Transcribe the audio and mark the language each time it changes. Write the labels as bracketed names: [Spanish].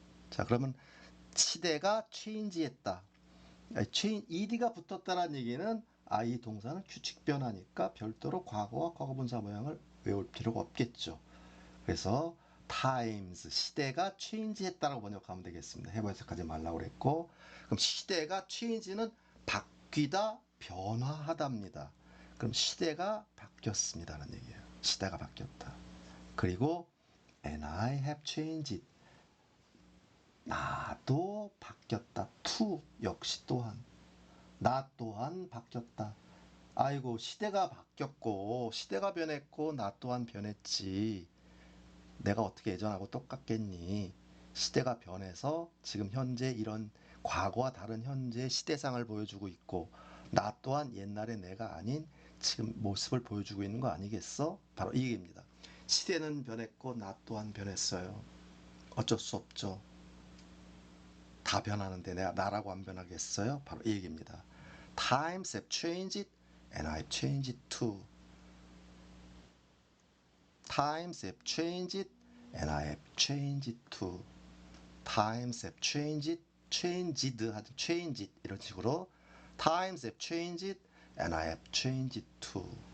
[Korean] 자, 그러면 시대가 change했다. ed가 붙었다는 얘기는 이 동사는 규칙 변화니까 별도로 과거와 과거분사 모양을 외울 필요가 없겠죠. 그래서 times 시대가 change했다라고 번역하면 되겠습니다. 해부 해석하지 말라고 그랬고 그럼 시대가 change는 바뀌다 변화하다입니다. 그럼 시대가 바뀌었습니다라는 얘기예요. 시대가 바뀌었다. 그리고 [English] and I have changed [Korean] 나도 바뀌었다. to 역시 또한 나 또한 바뀌었다. 아이고 시대가 바뀌었고 시대가 변했고 나 또한 변했지. 내가 어떻게 예전하고 똑같겠니? 시대가 변해서 지금 현재 이런 과거와 다른 현재 시대상을 보여주고 있고 나 또한 옛날의 내가 아닌 지금 모습을 보여주고 있는 거 아니겠어? 바로 이 얘기입니다. 시대는 변했고 나 또한 변했어요. 어쩔 수 없죠. 다 변하는데 내가 나라고 안 변하겠어요? 바로 이 얘기입니다. [English] Times have changed and I've changed too. Times have changed and I have changed too. Times have changed, changed [Korean] 이런 식으로 [English] Times have changed and I have changed too.